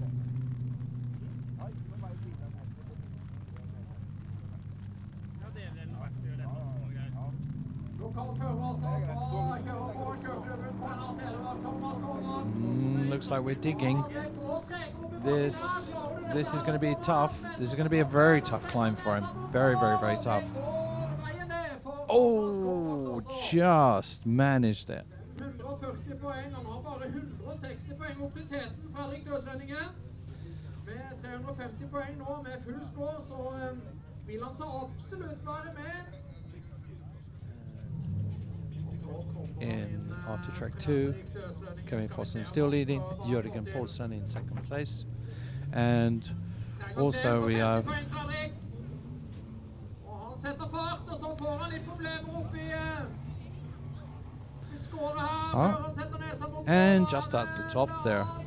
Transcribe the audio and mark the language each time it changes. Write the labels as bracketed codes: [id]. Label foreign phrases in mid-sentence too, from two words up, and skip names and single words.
[en] Looks like we're digging. This is going to be tough. This is going to be a very tough climb for him. Very, very, very tough. Oh, just managed it. [no] 140 poeng. Han har bare 160 poeng opp til teten fra direktørsrenningen. Med 350 poeng nå, med full score, så vil han så absolutt være med. [en] In after track 2, Kevin Fossen still leading, Jørgen Poulsen in second place. And also we have and just at the top there.